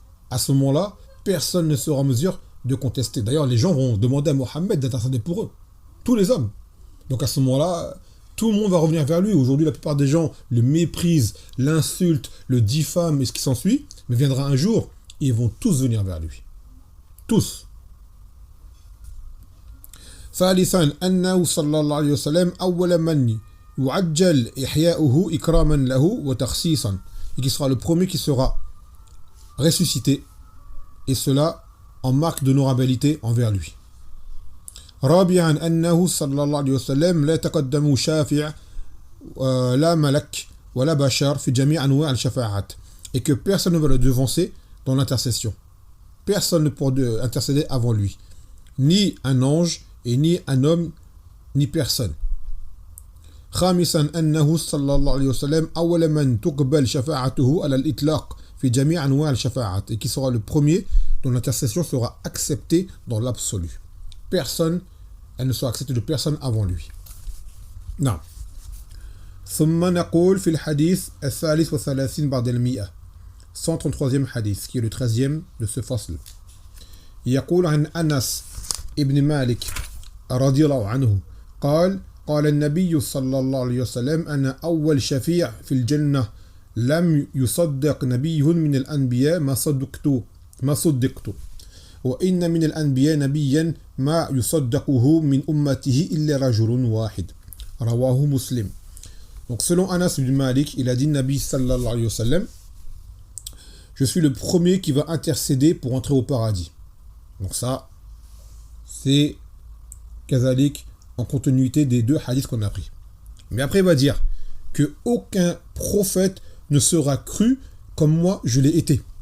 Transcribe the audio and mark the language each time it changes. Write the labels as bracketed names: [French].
[French] À ce moment-là, personne ne sera en mesure de contester. D'ailleurs, les gens vont demander à Mohammed d'intercéder pour eux. Tous les hommes. Donc à ce moment-là, tout le monde va revenir vers lui. Aujourd'hui, la plupart des gens le méprisent, l'insultent, le diffament et ce qui s'ensuit. Mais viendra un jour, ils vont tous venir vers lui. Tous. [Arabic] ثالثا أنه صلى الله عليه وسلم أول من يعجل إحياؤه إكراما له وتخصيصا. [French] Et qui sera le premier qui sera ressuscité. Et cela en marque d'honorabilité envers lui. [Arabic] رابعا أنه صلى الله عليه وسلم لا يتقدم شافع لا ملك ولا بشر في جميع أنواع الشفاعات. [French] Et que personne ne va le devancer dans l'intercession. Personne ne pourra intercéder avant lui. Ni un ange, et ni un homme, ni personne. [Arabic] خامسا أنه صلى الله عليه وسلم أول من تقبل شفاعته على الإطلاق في جميع أنواع الشفاعات. [French] Et qui sera le premier dont l'intercession sera acceptée dans l'absolu. Personne, elle ne sera acceptée de personne avant lui. Non. [Arabic] ثم نقول في الحديث الثالث والثلاثين بعد المئة. [French] 133e hadith, qui est le 13e de ce fasl. [Arabic] يقول عن أنس ابن مالك رضي الله عنه قال النبي صلى الله عليه وسلم أنا أول شفيع في الجنة لم يصدق نبي من الأنبياء ما صدقت وإن من الأنبياء نبيا ما يصدقه من أمته إلا رجل واحد رواه مسلم. [French] Donc selon Anas ibn Malik, il a dit Nabi [Arabic] sallallahu alayhi wa sallam, [French] je suis le premier qui va intercéder pour entrer au paradis. Donc ça, c'est kazalik en continuité des deux hadiths qu'on a pris. Mais après il va dire que aucun prophète ne sera cru comme moi je l'ai été.